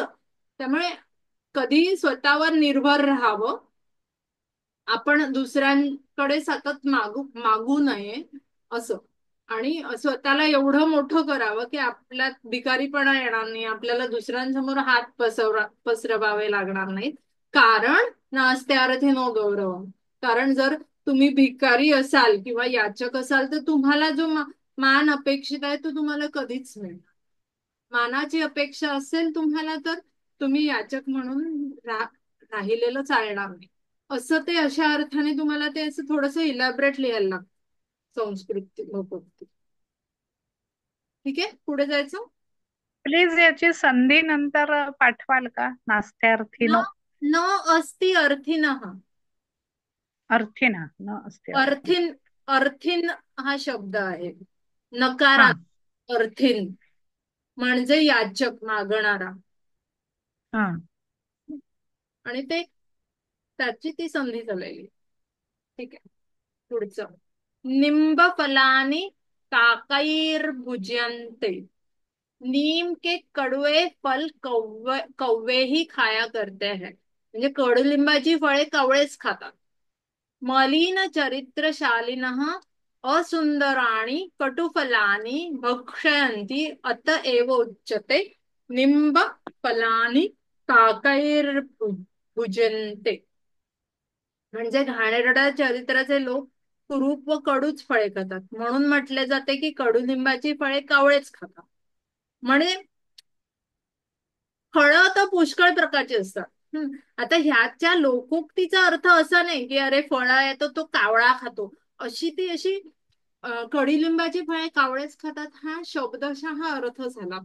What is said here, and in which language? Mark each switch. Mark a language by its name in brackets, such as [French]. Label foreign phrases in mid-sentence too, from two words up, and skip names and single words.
[Marathi] त्यामुळे कधी स्वतःवर निर्भर राहावं, आपण दुसऱ्यांकडे सतत मागू नये असं. आणि स्वतःला एवढं मोठं करावं की आपल्यात भिकारीपणा येणार नाही, आपल्याला दुसऱ्यांसमोर हात पसरवावे लागणार नाहीत. [Sanskrit] कारण नास्ते अर्थे नो गौरव. [Marathi] कारण जर तुम्ही भिकारी असाल किंवा याचक असाल तर तुम्हाला जो मान अपेक्षित आहे तो तुम्हाला कधीच मिळणार. मानाची अपेक्षा असेल तुम्हाला तर तुम्ही याचक म्हणून राहिलेलं चालणार नाही. असं ते अशा अर्थाने तुम्हाला ते असं थोडंसं इलॅबरेट लिहायला लागतं संस्कृत लोकोक्ती. ठीक आहे, पुढे जायचं. प्लीज याची संधी नंतर पाठवाल का? [Sanskrit] नास्त्यार्थी न नो न अस्ति अर्थिनः. अर्थी ना, न असते अर्थी. [Marathi] अर्थिन अर्थिन हा शब्द आहे हा नकारात. अर्थिन म्हणजे याचक, मागणारा. हा आणि ते त्याची ती संधी झालेली. ठीक आहे, पुढचं. [Sanskrit] निंब फलानी काकैर्भुज्यन्ते. [Hindi] नीम के कड़वे फल कौवे ही खाया करते हैं. [Marathi] म्हणजे कडुलिंबाची फळे कवळेच खातात. [Sanskrit] मलिन चरित्रशालिनः असुंदराणि कटुफलानि भक्षयन्ति अत एव उच्यते निंब फलानि काकैर्भुज्यन्ते. [Marathi] म्हणजे घाणेरड्या चरित्राचे लोक कुरूप व कडूच फळे खातात, म्हणून म्हटले जाते की कडुलिंबाची फळे कावळेच खातात. म्हणजे फळं तर पुष्कळ प्रकारची असतात. आता ह्याच्या लोकोक्तीचा अर्थ असा नाही की अरे फळ आहे तर तो कावळा खातो, अशी ती अशी कडुलिंबाची फळे कावळेच खातात हा शब्दशः अर्थ झाला.